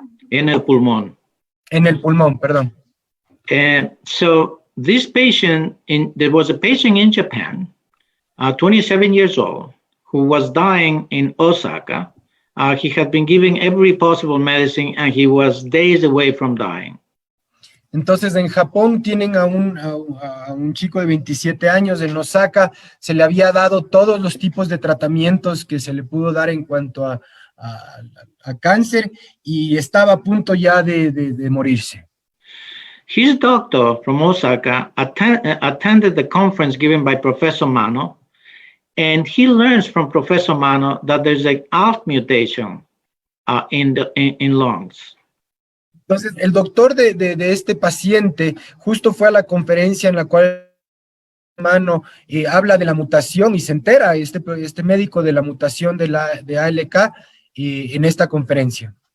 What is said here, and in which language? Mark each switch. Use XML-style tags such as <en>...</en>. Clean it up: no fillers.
<es>En el pulmón. En el pulmón, perdón.</es> <en>And so this patient, there was a patient in Japan, 27 years old, who was dying in Osaka. He had been given every possible medicine and he was days away from dying.</en> <es>Entonces, en Japón tienen a un chico de 27 años en Osaka, se le había dado todos los tipos de tratamientos que se le pudo dar en cuanto a cáncer, y estaba a punto ya de morirse.</es> <en>His doctor from Osaka attended the conference given by Professor Mano, and he learns from Professor Mano that there's an ALK mutation in lungs.</en> <es>Entonces, el doctor de este paciente justo fue a la conferencia en la cual Mano habla de la mutación, y se entera este médico de la mutación de ALK en esta conferencia.</es>